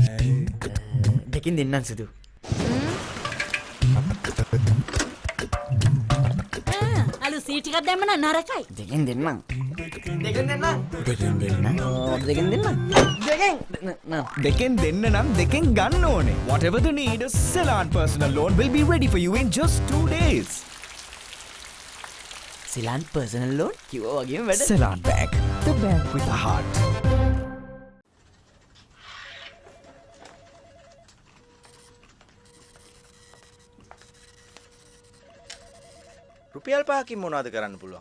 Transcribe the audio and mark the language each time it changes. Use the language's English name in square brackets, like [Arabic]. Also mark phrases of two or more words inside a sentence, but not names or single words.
[Sinhala] දෙකෙන් දෙන්නම් සුදු. අලු සීට් එකක් දැම්ම නම් නරකයි. දෙකෙන් දෙන්නම්. දෙකෙන් දෙන්න. දෙකෙන් දෙන්න. දෙකෙන් දෙන්න. දෙකෙන් දෙන්න නම් දෙකෙන් ගන්න ඕනේ. [English] Whatever the need, Ceylon personal loan will be ready for you in just 2 days. [Sinhala] සිලාන් [English] personal loan [Sinhala] කිව්වා වගේම වැඩ. [English] Ceylon Bank, the bank with the heart. [Sinhala] රුපියල් 5කින් මොනවද කරන්න පුළුවන්?